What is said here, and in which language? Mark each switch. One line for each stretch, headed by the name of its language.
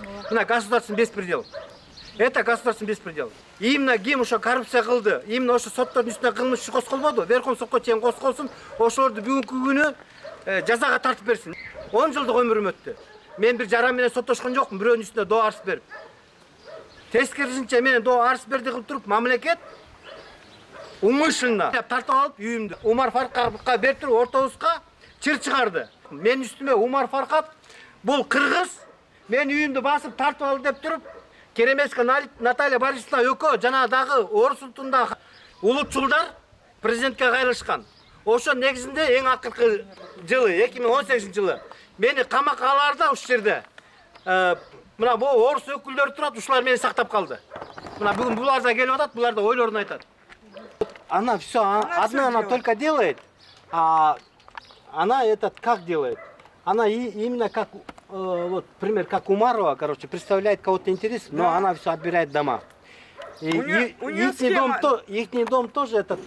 Kyrgyz: Мына
Russian: государственный беспредел. Это государственный беспредел.
Kyrgyz: Именно ким ошо коррупция кылды, именно ошо соттордун үстүнө кылмыш иш козголбоду, Верховный сотко чейин козголсун, ошолорду бүгүнкү күнү жазага тартып берсин. 10 жылдык өмүрүм өттү. Мен бир жаран менен соттошкон жокмун, бирөөнүн үстүнө доо арыз берип. Тескерисинче мен доо арыз берди кылып туруп, мамлекет умышленно тартып алып үйүмдү Умар Фаркапка берип туруп ортобузга чыр чыгарды. Мен үстүмө Умар Фаркап бул кыргыз, мен үйүмдү басып тартып алды деп туруп, Керемеска Наталья Борисовна экөө жана дагы Орус улутунда улутчулдар президентке кайрылышкан. Ошо негизинде эң акыркы жылы 2018-жылы мени камакка аларда ушул жерде мына бул орус өкүлдөрү турат, ушулар мени сактап калды. Мына бүгүн булар да келип атат, булар да ойлорун айтат.
Russian: Она все, она только делает, а она этот как делает? Она именно как, вот, пример, как Умарова, короче, представляет кого-то интерес, но она все отбирает дома. И ихний дом тоже этот...